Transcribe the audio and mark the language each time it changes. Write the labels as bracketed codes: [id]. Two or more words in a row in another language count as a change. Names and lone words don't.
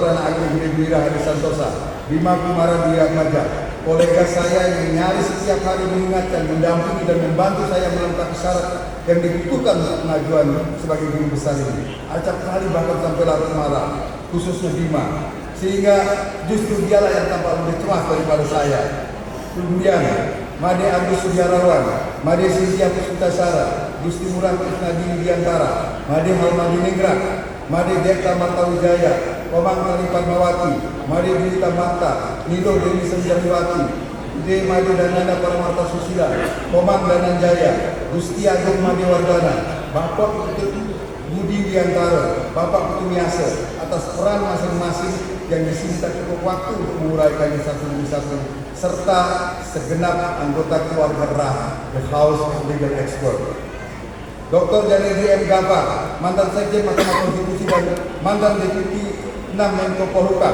[id] Ana Ageng Wira Hadi Santosa, Bima Kumara Diatmaja, kolega saya yang nyaris setiap hari mengingatkan, mendampingi dan membantu saya melengkapi syarat yang dibutuhkan untuk pengajuan sebagai guru besar ini. Acap kali bahkan sampai larut malam, khususnya Bima, sehingga justru dialah yang tampak lebih cemas daripada saya. Kemudian Made Agus Sudiarawan, Made Sintia Puspitasara, Gusti Murah Krisnadini Diantara, Made Halmadi Ningrat, Made Dekta Martawijaya, Komang Tali Padmawati, Made Dita Marta, Nido Dewi Senjaniwati, Ide Made Dananda Paramarta Susila, Komang Dananjaya, Gusti Agung Made Wardana, Bapak Putut Budi Diantara, Bapak Putu Miase, atas peran masing-masing yang di sini tak cukup waktu untuk menguraikannya satu demi satu, serta segenap anggota keluarga RAH, The House of Legal Expert. Dr. Janedi M. Gafar, mantan Sekjen Mahkamah Konstitusi dan mantan Deputi 6 Menko Polhukam.